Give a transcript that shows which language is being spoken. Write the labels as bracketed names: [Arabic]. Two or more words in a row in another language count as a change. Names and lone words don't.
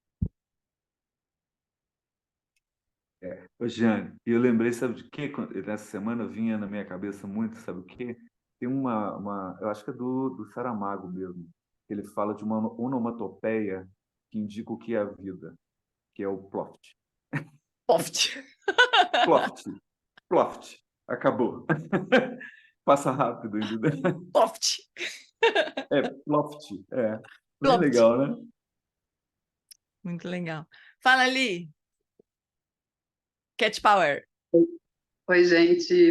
[Portuguese] Ô, Jeane, eu lembrei, sabe de quê? Nessa semana vinha na minha cabeça muito, sabe o quê? Tem eu acho que é do Saramago mesmo, que ele fala de uma onomatopeia que indica o que é a vida, que é o ploft. Poft. Ploft, ploft, acabou. Passa rápido, entendeu? Poft. Ploft, bem Ploft. legal, né? Muito legal. Fala, Ali. Cat Power. Oi, gente.